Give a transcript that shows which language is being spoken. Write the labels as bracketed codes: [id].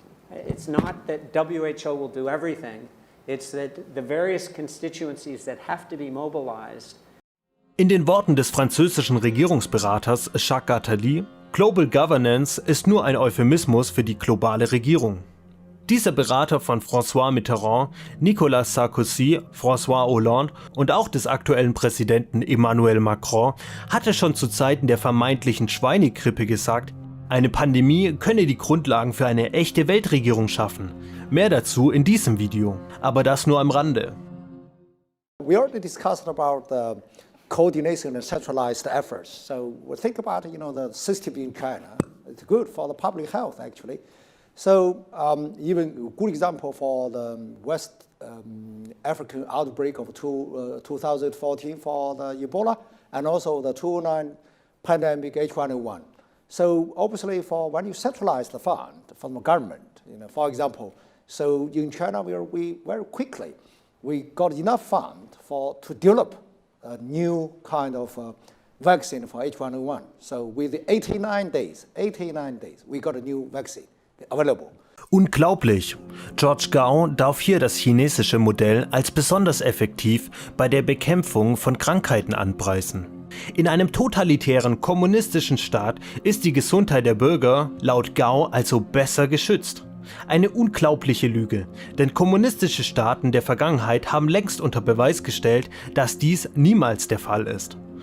[en] It's not that WHO will do everything, it's that the various constituencies that have to be mobilized. [de] In den Worten des französischen Regierungsberaters Jacques Attali, Global Governance ist nur ein Euphemismus für die globale Regierung. Dieser Berater von François Mitterrand, Nicolas Sarkozy, François Hollande und auch des aktuellen Präsidenten Emmanuel Macron hatte schon zu Zeiten der vermeintlichen Schweinegrippe gesagt, eine Pandemie könne die Grundlagen für eine echte Weltregierung schaffen. Mehr dazu in diesem Video, aber das nur am Rande. [en] We already discussed about the coordination and centralized efforts. So we think about, the system in China. It's good for the public health, actually. So even a good example for the West African outbreak of 2014 for the Ebola, and also the 2009 pandemic H1N1. So obviously, when you centralize the fund from the government, for example, so in China we very quickly we got enough fund to develop a new kind of vaccine for H1N1. So with 89 days, we got a new vaccine available. [de] Unglaublich! George Gao darf hier das chinesische Modell als besonders effektiv bei der Bekämpfung von Krankheiten anpreisen. In einem totalitären kommunistischen Staat ist die Gesundheit der Bürger laut Gao also besser geschützt. Eine unglaubliche Lüge, denn kommunistische Staaten der Vergangenheit haben längst unter Beweis gestellt, dass dies niemals der Fall ist.